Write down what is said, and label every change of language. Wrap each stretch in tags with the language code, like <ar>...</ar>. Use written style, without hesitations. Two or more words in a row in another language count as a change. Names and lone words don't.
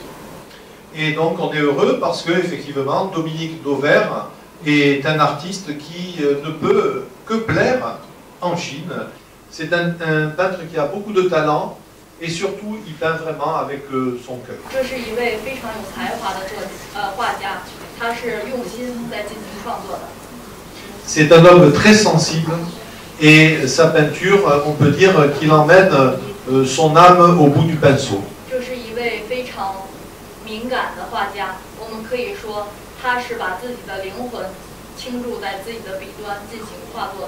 <fr>Et donc on est heureux parce que effectivement Dominique Dauvert est un artiste qui ne peut que plaire en Chine. C'est un peintre qui a beaucoup de talent et surtout il peint vraiment avec son cœur.</fr> <zh>这是一位非常有才华的画家，他是用心在进行创作的。</zh> <fr>C'est un homme très sensible et sa peinture, on peut dire qu'il emmène son âme au bout du pinceau.</fr> <zh>这是一位非常敏感的画家，我们可以说他是把自己的灵魂倾注在自己的笔端进行画作的。</zh>